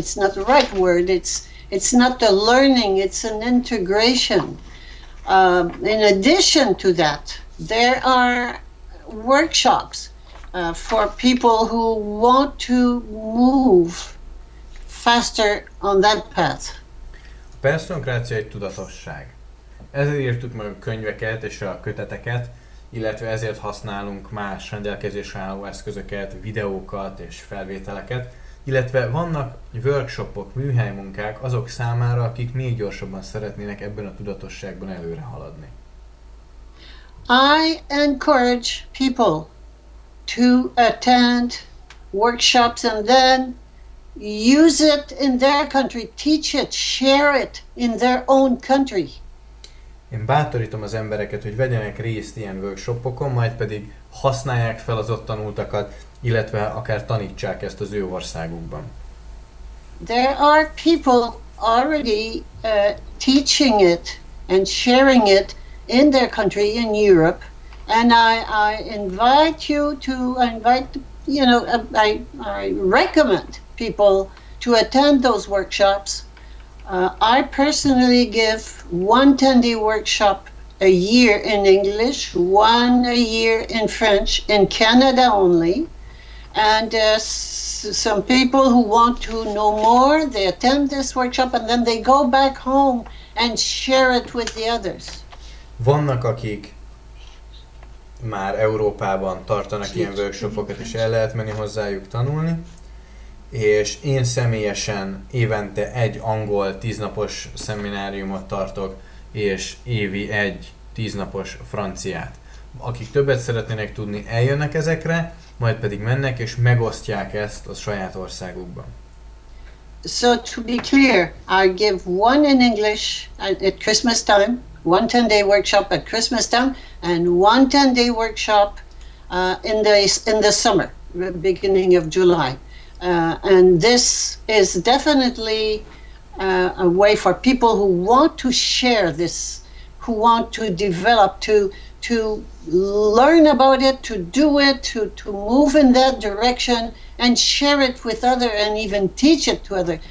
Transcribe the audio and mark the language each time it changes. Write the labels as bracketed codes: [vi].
[en] It's not the right word. It's not the learning. It's an integration. In addition to that, there are workshops for people who want to move faster on that path. [hu] A personokrácia egy tudatosság. Ezért írtuk meg a könyveket és a köteteket, illetve ezért használunk más rendelkezésre álló eszközöket, videókat és felvételeket, illetve vannak workshopok, műhelymunkák azok számára, akik még gyorsabban szeretnének ebben a tudatosságban előre haladni. [en] I encourage people to attend workshops and then use it in their country, teach it, share it in their own country. [hu] Én bátorítom az embereket, hogy vegyenek részt ilyen workshopokon, majd pedig használják fel az ott tanultakat, illetve akár tanítsák ezt az ő országukban. [en] There are people already teaching it and sharing it in their country, in Europe, and I recommend people to attend those workshops. I personally give one 10-day workshop a year in English, one a year in French, in Canada only. And some people who want to know more, they attend this workshop and then they go back home and share it with the others. [hu] Vannak, akik már Európában tartanak ilyen workshopokat, és el lehet menni hozzájuk tanulni, és én személyesen évente egy angol 10-napos szemináriumot tartok, és évi egy 10-napos franciát. Akik többet szeretnének tudni, eljönnek ezekre, majd pedig mennek és megosztják ezt a saját országukban. [en] So to be clear, I give one in English at Christmas time, one 10-day workshop at Christmas time, and one 10-day workshop in the summer, beginning of July. And this is definitely a way for people who want to share this, who want to develop, to learn about it, to do it, to move in that direction and share it with others and even teach it to others.